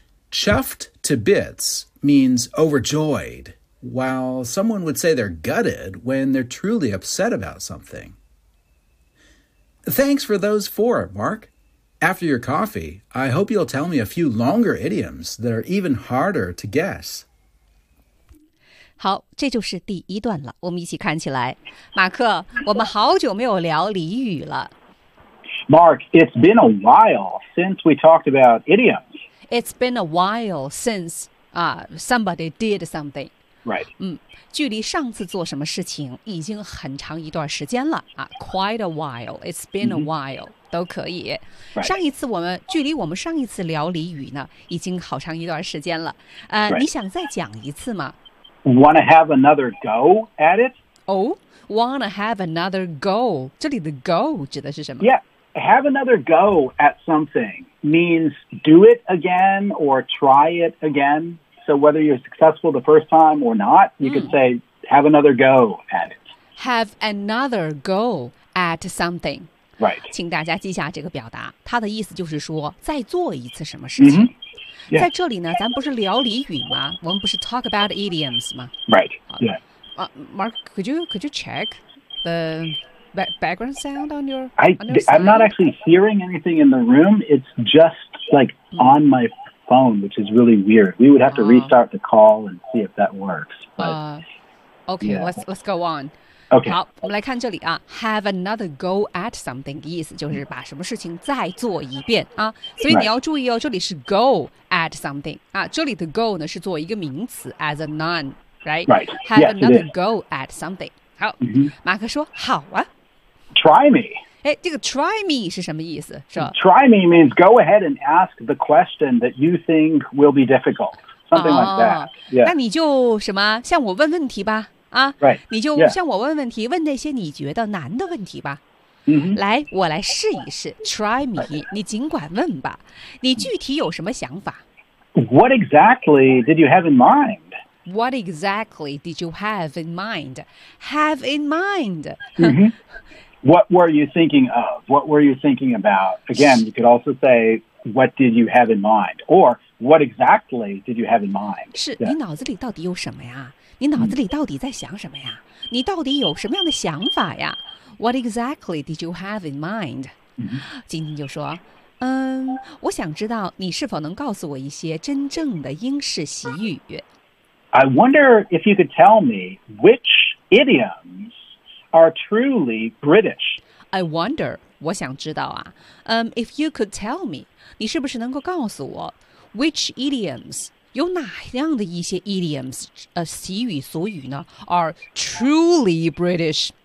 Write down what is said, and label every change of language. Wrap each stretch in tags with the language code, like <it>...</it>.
<en>Chuffed to bits means overjoyed, while someone would say they're gutted when they're truly upset about something. Thanks for those four, Mark. After your coffee, I hope you'll tell me a few longer idioms that are even harder to guess.</en> <zh>好，这就是第一段了，我们一起看起来。马克，我们好久没有聊俚语了。</zh> <en>Mark, it's been a while since we talked about idioms. It's been a while since somebody did something. Right.</en> <zh>距离上次做什么事情已经很长一段时间了。</zh> <en>Quite a while, it's been a while,、mm-hmm.</en> <zh>都可以。</zh> <en>Right.</en> <zh>上一次我们，距离我们上一次聊俚语呢，已经好长一段时间了。</zh> <en>Right.</en> <zh>你想再讲一次吗？</zh> <en>Want to have another go at it? Oh, want to have another go.</en> <zh>这里的 go 指的是什么?</zh> <en>Yeah, have another go at something means do it again or try it again. So whether you're successful the first time or not, you could say have another go at it. Have another go at something. Right.</en> <zh>请大家记下这个表达。它的意思就是说再做一次什么事情。</zh> <en>Mm-hmm. Yeah.</en> <zh>在这里呢，咱不是聊俚语吗？我们不是</zh> <en>talk about idioms</en> <zh>吗</zh> <en>？Right. Yeah. Mark, could you check the background sound on your? I'm not actually hearing anything in the room. It's just like on my phone, which is really weird. We would have to restart the call and see if that works. Let's go on. Okay.</en> <zh>好，我们来看这里啊 ，</zh> <en>have another go at something</en> <zh>的意思就是把什么事情再做一遍啊。所以你要注意哦，</zh> <en>right.</en> <zh>这里是 go at something 啊，这里的 go 呢是做一个名词</zh> <en>as a noun， right？ Right. Have yes, another go at something。</en> <zh>好， mm-hmm. 马克说好啊。</zh> <en>Try me。</en> <zh>哎，这个</zh> <en>try me</en> <zh>是什么意思？是吧</zh> <en>？Try me means go ahead and ask the question that you think will be difficult， something like that、哦。 Yeah.</en> <zh>那你就什么向我问问题吧。啊、</zh> <en>right.</en> <zh>你就向我问问题、</zh> <en>yeah.</en> <zh>问那些你觉得难的问题吧、 mm-hmm. 来我来试一试</zh> <en>try me、 right.</en> <zh>你尽管问吧你具体有什么想法</zh> <en>What exactly did you have in mind? What exactly did you have in mind? Have in mind、 mm-hmm. What were you thinking of? What were you thinking about? Again, you could also say What did you have in mind? Or what exactly did you have in mind?</en> <zh>是、</zh> <en>yeah.</en> <zh>你脑子里到底有什么呀你脑子里到底在想什么呀？你到底有什么样的想法呀 ？</zh> <en>What exactly did you have in mind？</en> <zh>晶晶就说：“嗯，我想知道你是否能告诉我一些真正的英式习语。”</zh> <en>I wonder if you could tell me which idioms are truly British. I wonder，</en> <zh>我想知道啊，</zh> <en>if you could tell me，</en> <zh>你是不是能够告诉我</zh> <en>which idioms？</en> <zh>有哪样的一些 idioms 习语俗语呢</zh> <en>are truly British、</en>